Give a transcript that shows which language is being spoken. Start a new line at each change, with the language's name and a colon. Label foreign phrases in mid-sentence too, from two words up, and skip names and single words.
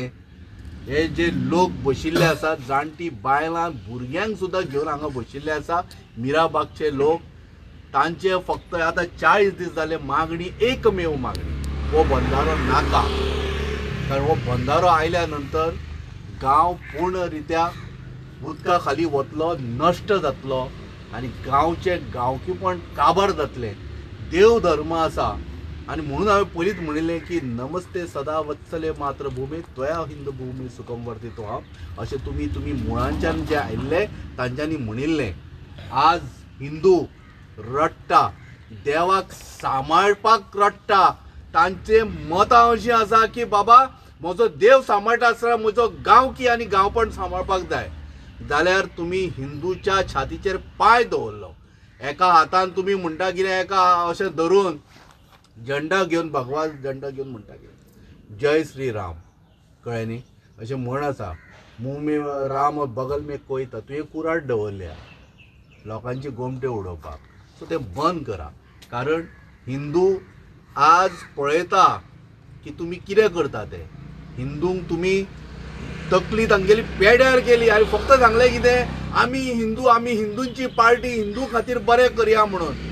Konkani: हे जे लोक बशिल्ले आसा, जाणटी बायलां भुरग्यांक सुद्दां घेवन हांगा बशिल्ले आसा मिराबागचे लोक, तांचे फक्त आतां 40 दीस जाले मागणी, एकमेव मागणी, हो बंधारो नाका। कारण हो बंधारो आयल्या नंतर गांव पूर्ण रित्या उदका खाली वतलो, नश्ट जातलो आनी गांवचे गांवकीपण काबार जातलें। देव धर्म आसा आनी म्हणून हांवें पयलींच म्हणिल्लें की
Sanskrit: नमस्ते सदा वत्सले मातृभूमी त्वया हिंदू भूमी सुखम वर्धितो
Konkani: अशें तुमी मुळांच्यान जे आयिल्ले तांच्यांनी म्हणिल्लें। आज हिंदू रडटा, देवाक सांबाळपाक रडटा। तांचे मतां अशीं आसा की बाबा, म्हजो देव सांबाळटा आसतना म्हजो गांवकी आनी गांवपण सांबाळपाक जाय। जाल्यार तुमी हिंदूच्या छातीचेर पांय दवरलो। एका हातान तुमी म्हणटा कितें, एका अशें धरून झेंडा घेवन, भगवान झेंडा घेवन म्हणटा कितें,
Hindi: जय श्री राम,
Konkani: कळ्ळें न्ही? अशें म्हण आसा,
Hindi: मुंह में राम बगल में कोई था,
Konkani: तुवें कुराड दवरल्या लोकांचे गोमटे उडोवपाक। सो तें बंद करा। कारण हिंदू आज पळयता की तुमी कितें करता ते। हिंदूंक तुमी तकली तांगेली पेड्यार केली आनी फक्त सांगलें कितें, आमी हिंदू, आमी हिंदूंची पार्टी, हिंदू खातीर बरें करया म्हणून।